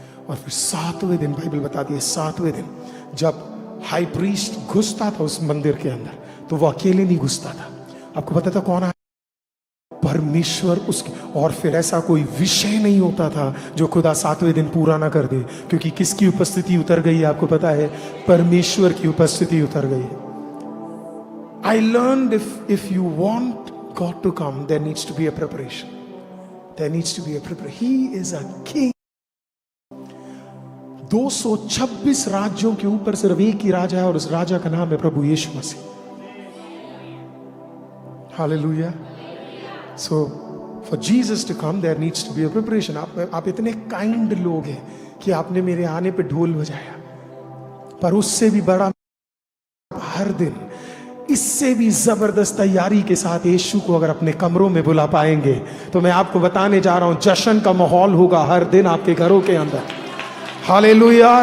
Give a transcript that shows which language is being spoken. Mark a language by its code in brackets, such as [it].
[hi] और फिर 7वें दिन, बाइबल बताती है 7वें दिन जब हाई प्रीस्ट घुसता था उस मंदिर के अंदर, तो वो अकेले नहीं घुसता था। आपको पता था कौन आया? परमेश्वर उसके। और फिर ऐसा कोई विषय नहीं होता था जो खुदा 7वें दिन पूरा ना कर दे, क्योंकि किसकी उपस्थिति उतर गई है? आपको पता है? परमेश्वर की उपस्थिति उतर गई है। [en] I learned if you want God to come, there needs to be a preparation. There needs to be a preparation. He is a king. [hi] 226 राज्यों के ऊपर सिर्फ एक ही राजा है और उस राजा का नाम है प्रभु यीशु मसीह। [en] Hallelujah. So for Jesus to come, there needs to be a preparation. [hi] आप इतने काइंड लोग हैं कि आपने मेरे आने पे ढोल बजाया, पर उससे भी बड़ा हर दिन इससे भी जबरदस्त तैयारी के साथ यीशु को अगर अपने कमरों में बुला पाएंगे, तो मैं आपको बताने जा रहा हूं जश्न का माहौल होगा हर दिन आपके घरों के अंदर। हालेलुया।